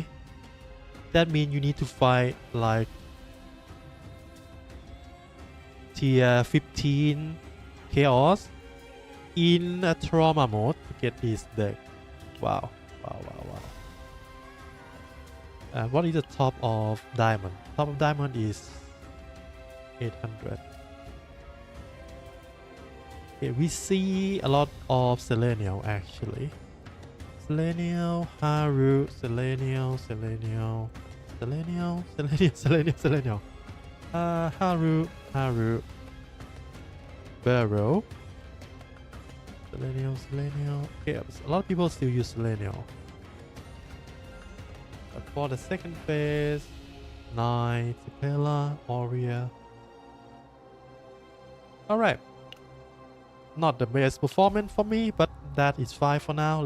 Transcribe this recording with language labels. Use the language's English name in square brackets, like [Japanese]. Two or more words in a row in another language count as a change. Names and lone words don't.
[English] That means you need to fight like tier 15 chaos in a trauma mode to get this deck. Wow. What is the top of diamond? Top of diamond is 800. Okay, we see a lot of Selenial actually. Selenial, Haru, Selenial. Haru. Barrow. Selenial. Okay, a lot of people still use Selenial. But for the second phase, Knight, Tiphera, Aurea. Alright. Not the best performance for me, but that is fine for now.